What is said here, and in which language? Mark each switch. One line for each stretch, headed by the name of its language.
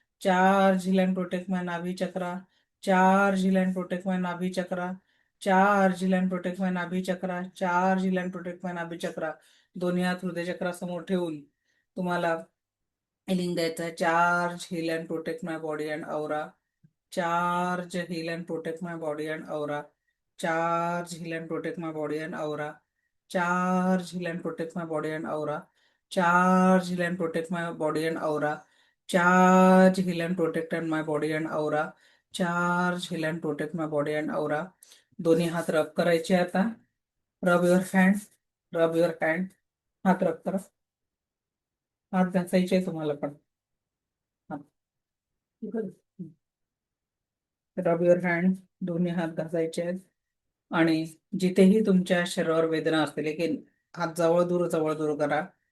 English: Charge, heal and protect my nabhi chakra. Charge, heal and protect my nabhi chakra. Charge, heal and protect my nabhi chakra. Charge, heal and protect my nabhi chakra.
Marathi: दोन्ही हात हृदय चक्रासमोर ठेवून तुम्हाला healing द्यायचं आहे.
English: Charge, heal and protect my body and aura. Charge, heal and protect my body and aura. Charge, heal and protect my body and aura. Charge, heal and protect my body and aura. Charge, heal and protect my body and aura. Charge, heal and protect and my body and aura. Charge, heal and protect my body and aura.
Marathi: दोन्ही हात रब करायचे आता.
English: Rub your hand. Rub your hand.
Marathi: हात रब करा. हात घासायचे तुम्हाला पण. हात.
English: Rub your hand.
Marathi: दोन्ही हात घासायचे आहेत, आणि जिथेही तुमच्या शरीरावर वेदना असतील की हात जवळ दूर करा.